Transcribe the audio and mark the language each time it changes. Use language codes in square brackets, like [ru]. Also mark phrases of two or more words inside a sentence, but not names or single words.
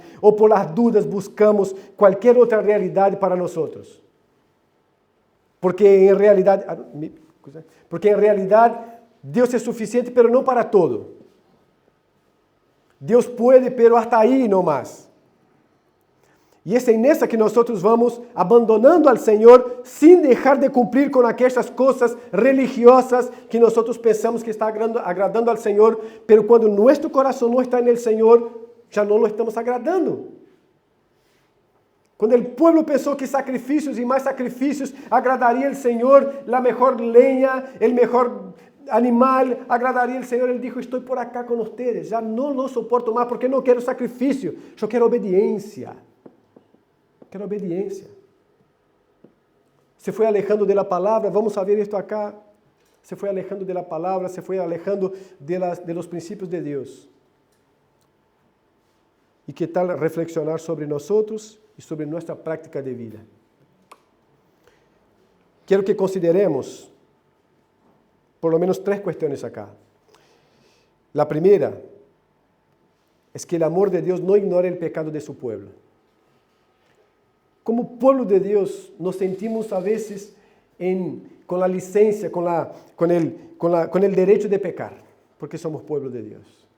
[es] ¿O por las dudas buscamos cualquier otra realidad para nosotros? Porque en realidad Dios es suficiente, pero no para todo. Dios puede, pero hasta ahí no más. [pt] E é nessa que nós vamos abandonando ao Senhor sem deixar de cumprir com aquelas coisas religiosas que nós pensamos que está agradando ao Senhor, pero quando nosso coração não está no Senhor, já não lo estamos agradando. Quando o povo pensou que sacrifícios e mais sacrifícios agradaria ao Senhor, a melhor lenha, o melhor animal agradaria ao Senhor, ele disse, estou por acá com vocês, já não lo suporto mais, porque não quero sacrifício, eu quero obediência. Quero obediência. Se foi [es] alejando de la [pt] palavra, [es] vamos a ver [pt] isto acá. Se foi [es] alejando de la [pt] palavra, se foi [es] alejando de los [pt] princípios de Deus. E que tal reflexionar sobre nós e sobre nossa prática de vida? Quero que consideremos [es] por lo menos [pt] 3 questões acá. [es] La primeira es que el amor de Dios no ignora el pecado de su pueblo. Como pueblo de Dios nos sentimos a veces con la licencia, con el derecho de pecar, porque somos pueblo de Dios.